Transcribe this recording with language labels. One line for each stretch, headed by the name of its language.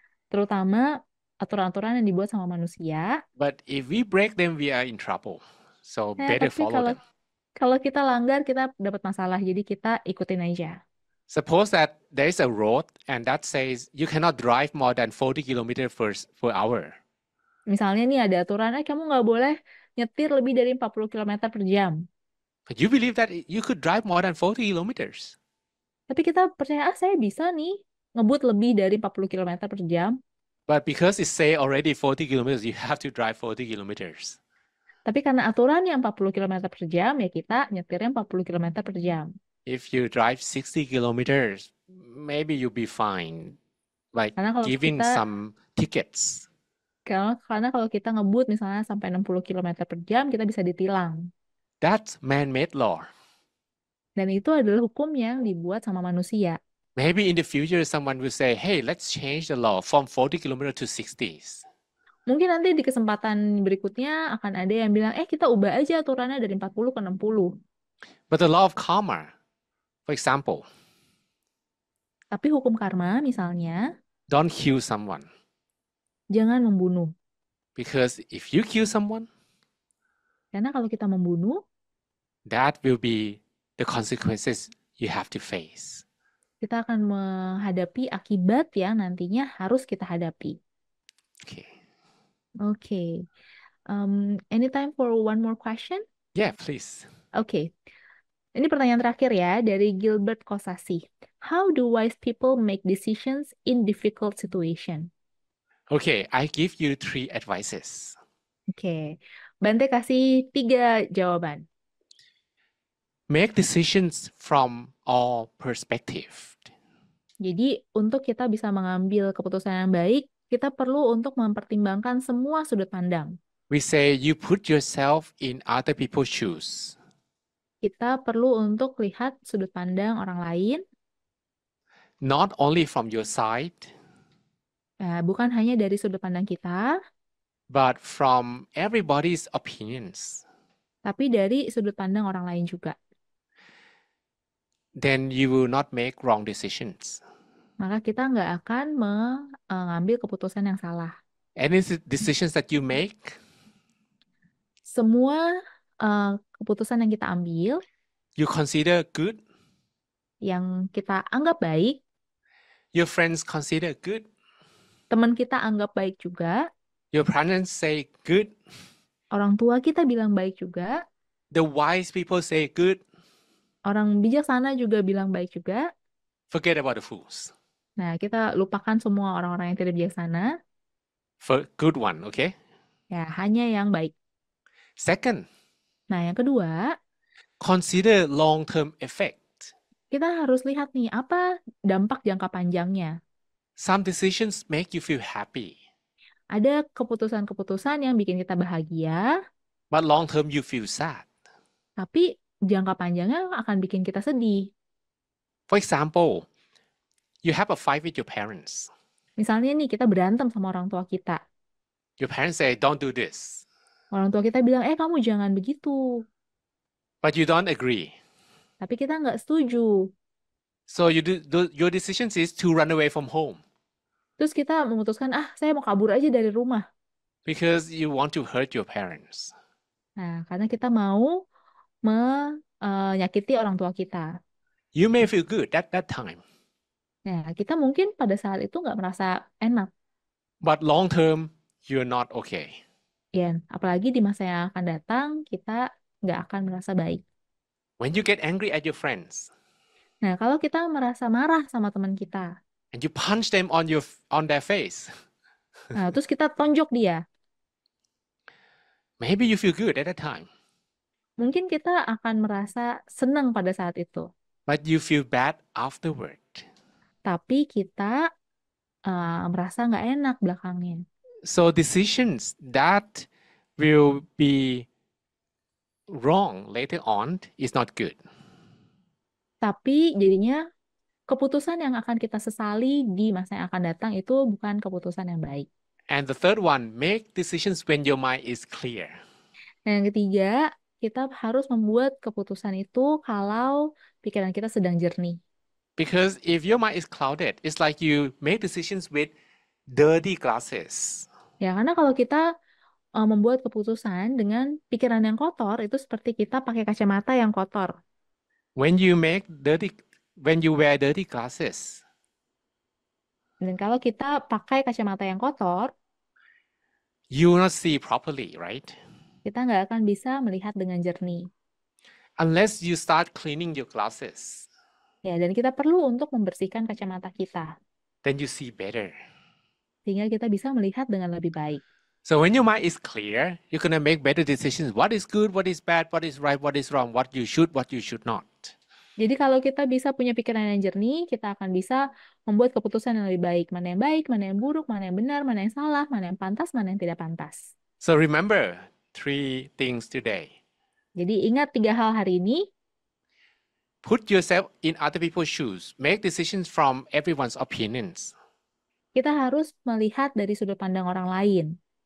Indonesian: terutama aturan-aturan yang dibuat sama manusia.
English: But if we break them, we are in trouble. So better
Indonesian: Tapi
English: follow them.
Indonesian: kalau kita langgar, kita dapat masalah. Jadi kita ikutin aja.
English: Suppose that there is a road and that says you cannot drive more than 40 kilometers per hour.
Indonesian: Misalnya nih ada aturan, kamu nggak boleh nyetir lebih dari 40 km per jam.
English: But you believe that you could drive more than 40 kilometers.
Indonesian: Tapi kita percaya, saya bisa nih ngebut lebih dari 40 km per jam.
English: But because it say already 40 kilometers, you have to drive 40 kilometers.
Indonesian: Tapi karena aturan yang 40 km per jam, ya kita nyetirnya 40 km per jam.
English: If you drive 60 kilometers, maybe you'll be fine. Like
Indonesian: Karena kalau
English: giving
Indonesian: kita
English: some tickets.
Indonesian: karena kalau kita ngebut misalnya sampai 60 km per jam, kita bisa ditilang.
English: That's man-made law.
Indonesian: Dan itu adalah hukum yang dibuat sama manusia.
English: Maybe in the future, someone will say, hey, let's change the law from 40 kilometers to 60s.
Indonesian: Mungkin nanti di kesempatan berikutnya akan ada yang bilang, kita ubah aja aturannya dari 40 ke 60.
English: But the law of karma, for example,
Indonesian: Tapi hukum karma misalnya,
English: don't kill someone.
Indonesian: jangan membunuh.
English: Because if you kill someone,
Indonesian: Karena kalau kita membunuh,
English: that will be the consequences you have to face.
Indonesian: kita akan menghadapi akibat yang nantinya harus kita hadapi.
English: Okay.
Indonesian: Oke.
English: Any time for one more question? Yeah, please.
Indonesian: Oke. Ini pertanyaan terakhir ya dari Gilbert Kosasi.
English: How do wise people make decisions in difficult situation? Okay, I give you 3 advices.
Indonesian: Oke. Bante kasih 3 jawaban.
English: Make decisions from all perspective.
Indonesian: Jadi, untuk kita bisa mengambil keputusan yang baik, kita perlu untuk mempertimbangkan semua sudut pandang.
English: We say you put yourself in other people's shoes.
Indonesian: Kita perlu untuk lihat sudut pandang orang lain,
English: Not only from your side,
Indonesian: bukan hanya dari sudut pandang kita,
English: but from everybody's opinions.
Indonesian: tapi dari sudut pandang orang lain juga.
English: Then you will not make wrong decisions.
Indonesian: Maka kita nggak akan mengambil keputusan yang salah.
English: Any decisions that you make,
Indonesian: Semua keputusan yang kita ambil,
English: you consider good,
Indonesian: yang kita anggap baik,
English: your friends consider good,
Indonesian: teman kita anggap baik juga,
English: your parents say good,
Indonesian: orang tua kita bilang baik juga,
English: the wise people say good.
Indonesian: orang bijaksana juga bilang baik juga.
English: Forget about the fools.
Indonesian: Nah, kita lupakan semua orang-orang yang tidak bijaksana.
English: For good one, okay?
Indonesian: Ya, hanya yang baik.
English: Second,
Indonesian: Nah, yang kedua,
English: consider long-term effect.
Indonesian: kita harus lihat nih, apa dampak jangka panjangnya.
English: Some decisions make you feel happy,
Indonesian: Ada keputusan-keputusan yang bikin kita bahagia,
English: but long-term you feel sad.
Indonesian: tapi jangka panjangnya akan bikin kita sedih.
English: For example, you have a fight with your parents.
Indonesian: Misalnya nih, kita berantem sama orang tua kita.
English: Your parents say, don't do this,
Indonesian: Orang tua kita bilang, kamu jangan begitu.
English: but you don't agree.
Indonesian: Tapi kita nggak setuju.
English: So your decision is to run away from home
Indonesian: Terus kita memutuskan, saya mau kabur aja dari rumah.
English: because you want to hurt your parents.
Indonesian: Nah, karena kita mau menyakiti orang tua kita.
English: You may feel good at that time,
Indonesian: Nah, kita mungkin pada saat itu nggak merasa enak.
English: but long-term, you're not okay.
Indonesian: Ya, apalagi di masa yang akan datang, kita nggak akan merasa baik.
English: When you get angry at your friends
Indonesian: Nah, kalau kita merasa marah sama teman kita,
English: and you punch them on their face,
Indonesian: nah, terus kita tonjok dia,
English: maybe you feel good at that time,
Indonesian: mungkin kita akan merasa senang pada saat itu.
English: but you feel bad afterward.
Indonesian: Tapi kita merasa nggak enak belakangnya.
English: So decisions that will be wrong later on is not good.
Indonesian: Tapi jadinya keputusan yang akan kita sesali di masa yang akan datang itu bukan keputusan yang baik.
English: And the third one, make decisions when your mind is clear.
Indonesian: Dan yang ketiga, kita harus membuat keputusan itu kalau pikiran kita sedang jernih.
English: Because if your mind is clouded, it's like you make decisions with dirty glasses.
Indonesian: Ya, karena kalau kita membuat keputusan dengan pikiran yang kotor, itu seperti kita pakai kacamata yang kotor.
English: When you make dirty, when you wear dirty glasses,
Indonesian: Dan kalau kita pakai kacamata yang kotor,
English: you will not see properly, right?
Indonesian: kita nggak akan bisa melihat dengan jernih.
English: Unless you start cleaning your glasses,
Indonesian: Ya, dan kita perlu untuk membersihkan kacamata kita,
English: then you see better.
Indonesian: sehingga kita bisa melihat dengan lebih baik.
English: So when your mind is clear, you're gonna make better decisions. What is good, what is bad, what is right, what is wrong, what you should not.
Indonesian: Jadi kalau kita bisa punya pikiran yang jernih, kita akan bisa membuat keputusan yang lebih baik, mana yang buruk, mana yang benar, mana yang salah, mana yang pantas, mana yang tidak pantas.
English: So remember 3 things today.
Indonesian: Jadi ingat 3 hal hari ini.
English: Put yourself in other people's shoes. Make decisions from everyone's opinions.
Indonesian: Kita harus melihat dari sudut pandang orang lain.